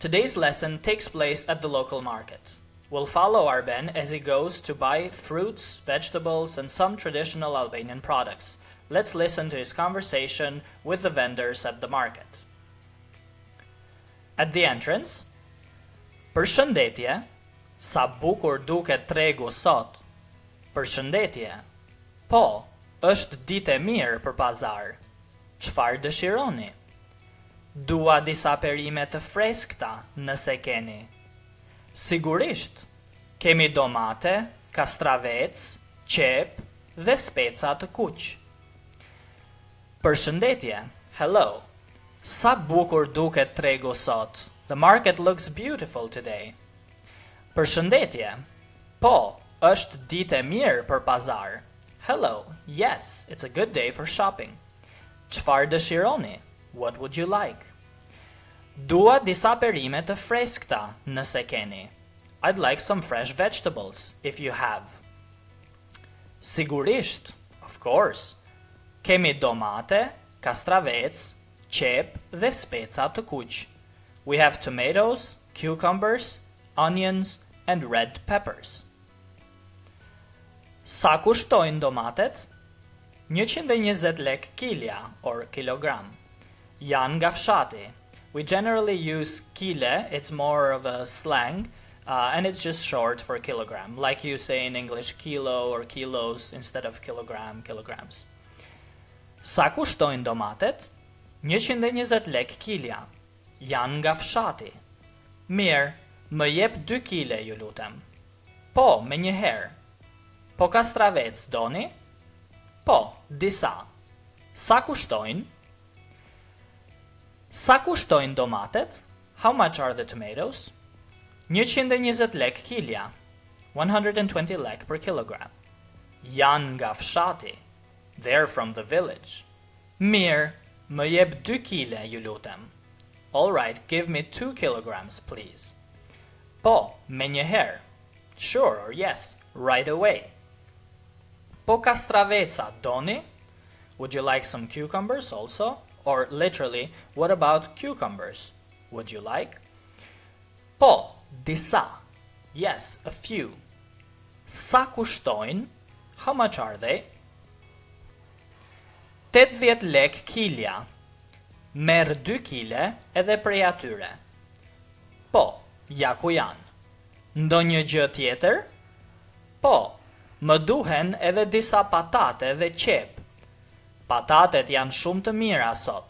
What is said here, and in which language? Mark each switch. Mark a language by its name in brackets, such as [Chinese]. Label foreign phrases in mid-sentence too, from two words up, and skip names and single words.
[English] Today's lesson takes place at the local market. We'll follow Arben as he goes to buy fruits, vegetables, and some traditional Albanian products. Let's listen to his conversation with the vendors at the market. At the entrance, [Albanian] "Përshëndetje, sa bukur duket tregu sot." "Përshëndetje. Po, është ditë e mirë për pazar. Çfarë dëshironi?" "Dua disa perime të freskëta, nëse keni." "Sigurisht. Kemi domate, kastravec, qep dhe speca të kuq." "Përshëndetje. Hello. Sa bukur duket tregu sot. [English] The market looks beautiful today." [Albanian] "Përshëndetje. Po, është ditë e mirë për pazar." [English] "Hello. Yes, it's a good day for shopping." [Albanian] "Çfarë dëshironi? [English] What would you like?" [Albanian] "Dua disa perime të freskëta, nëse keni." [English] "I'd like some fresh vegetables, if you have." "Sigurisht, of course. [Albanian] Kemi domate, kastravec, qep dhe speca të kuq. [English] We have tomatoes, cucumbers, onions, and red peppers." [Albanian] "Sa kushtojnë domatet?" 120 lek kilja, [English] or kilogram. [Albanian] Janë nga fshati. [English] We generally use kile, it's more of a slang, and it's just short for kilogram, like you say in English kilo or kilos instead of kilogram, kilograms. [Albanian] "Sa kushtojnë domatet?" 120 lek kilja. Janë nga fshati. "Mirë, më jep 2 kile, ju lutem." "Po, me një herë." "Po kastravec doni?" "Po, disa." "Sa kushtojnë?" "Sa kushtojnë domatet?" [English] How much are the tomatoes? [Albanian] 120 lek kilja. 120 lek [English] per kilogram. [Albanian] Janë nga fshati. [English] They're from the village. [Albanian] "Mirë, më jep 2 kile, ju lutem." [English] "All right, give me 2 kilograms, please." [Albanian] "Po, me një herë." [English] "Sure, or yes, right away." [Albanian] "Po kastraveca doni?" [English] Would you like some cucumbers also? Or literally, what about cucumbers? Would you like? [Albanian] "Po, disa." [English] Yes, a few. [Albanian] "Sa kushtojnë?" [English] How much are they? 80 [Albanian] lek kilja. Merr 2 kile edhe prej atyre. "Po, ja ku janë." "Ndonjë gjë tjetër?" "Po, më duhen edhe disa patate dhe qep." "Patatet janë shumë të mira sot.